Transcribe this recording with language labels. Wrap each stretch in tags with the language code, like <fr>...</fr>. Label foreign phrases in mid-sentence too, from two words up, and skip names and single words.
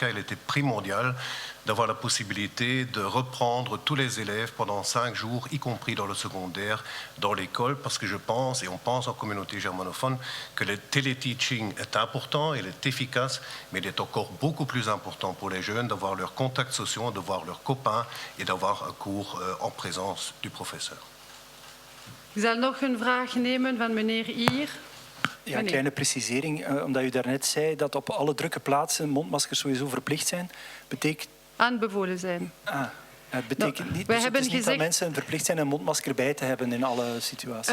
<fr>cas, il était primordial d'avoir la possibilité de reprendre tous les élèves pendant 5 jours, y compris dans le secondaire, dans l'école, parce que je pense, et on pense en communauté germanophone, que le téléteaching est important, il est efficace, mais il est encore beaucoup plus important pour les jeunes d'avoir leurs contacts sociaux, de voir leurs copains et d'avoir un cours en présence du professeur.</fr> <nl>Ik zal nog een vraag nemen van meneer Hier. Ja, een kleine precisering, omdat u daarnet zei dat op alle drukke plaatsen mondmaskers sowieso verplicht zijn. Betekent... Aanbevolen zijn. Het betekent niet, wij dus hebben het is niet gezegd, dat mensen verplicht zijn een mondmasker bij te hebben in alle situaties.</nl>